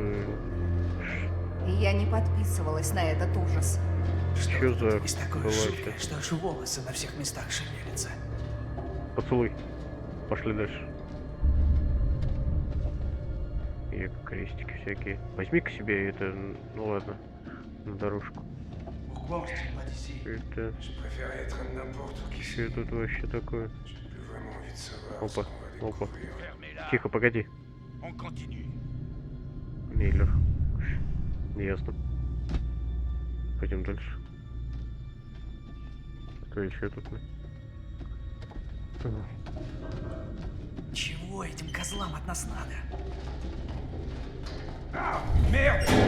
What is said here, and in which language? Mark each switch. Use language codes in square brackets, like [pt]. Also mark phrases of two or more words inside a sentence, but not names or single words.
[ru] Я не подписывалась на этот ужас. Что за Есть такое была жуткое, вообще? что аж волосы на всех местах шевелятся. Поцелуй. Пошли дальше. И крестики всякие. Возьми к себе это, ну ладно, на дорожку. [fr] Pourquoi on se tient pas d'ici? [ru] Это... [fr] Je préférais être n'importe qui. [ru] Что тут вообще такое? [fr] J'ai plus vraiment envie de savoir [ru] Опа, [fr] ce qu'on va [ru] опа. [fr] découvrir. Fermez-la! [ru] Тихо, погоди. [fr] On continue. [ru] Миллер. Ясно. Пойдем дальше. Что еще тут? Чего этим козлам от нас надо? [fr] Merde!